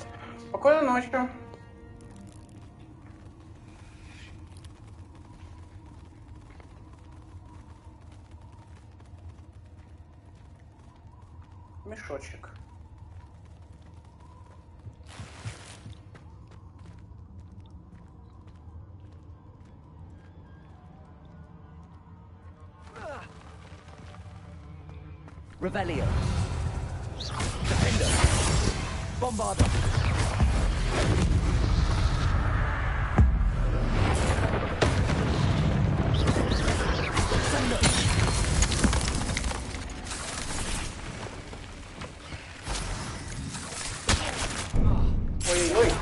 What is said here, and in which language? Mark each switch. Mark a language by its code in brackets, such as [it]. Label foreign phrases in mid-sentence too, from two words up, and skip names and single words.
[ru] Спокойной ночи. Мешочек. Revelio. Defender. Bombarda. Thunder. Ой-ой-ой.